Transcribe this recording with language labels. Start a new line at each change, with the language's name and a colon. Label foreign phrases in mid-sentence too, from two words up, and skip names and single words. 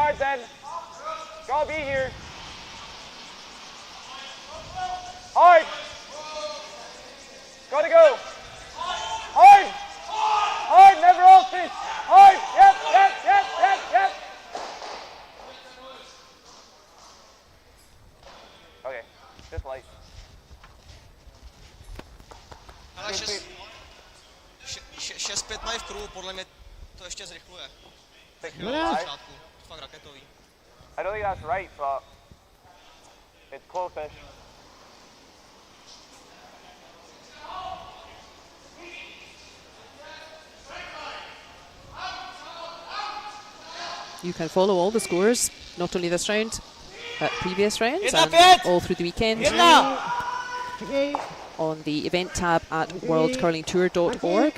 English: hard then. Gotta be here. Hard. Gotta go. Hard. Hard, never off this. Hard. Yep. Okay, just light.
Czech: Ale 6-5 mají v kruhu, podle mě to ještě zrychluje.
English: Six,
Czech: Na
English: five.
Czech: začátku.
English: I don't think that's right, but it's close-ish. You can follow all the scores, not only this round, but previous rounds, and all through the weekend on the event tab at worldcurlingtour.org.